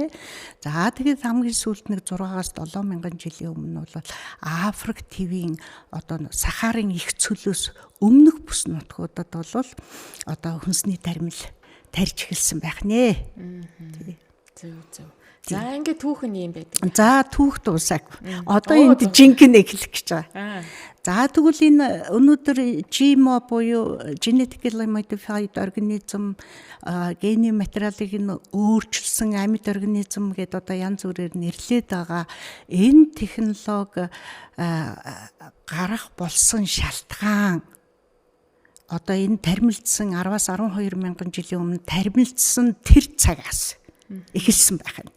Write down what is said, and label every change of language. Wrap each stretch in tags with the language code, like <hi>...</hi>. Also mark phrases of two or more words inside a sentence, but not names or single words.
<mn>За тэгээд хамгийн сүүлд 6-аас 7,000 жилийн өмнө бол Африк твийн одоо Сахарын их цөлөөс өмнөх бүс нутгуудад бол одоо хүнсний тармил тарьж эхэлсэн байх нэ. Зөв. За ингээд түүх нь юм байдаг. За түүх дуусаагүй. Одоо энд жинхэнэ эхлэх гэж байгаа. За тэгвэл энэ өнөөдөр GMO буюу</mn> <en>genetically modified organism</en> <mn>гений материалыг нь өөрчилсөн амьд организм гэдээ одоо янз бүрээр нэрлээд байгаа. Энэ технологи гарах болсон шалтгаан одоо энэ тармилдсан 10-аас 12,000 жилийн өмнө тармилдсан тэр цагаас эхэлсэн байх нь.</mn>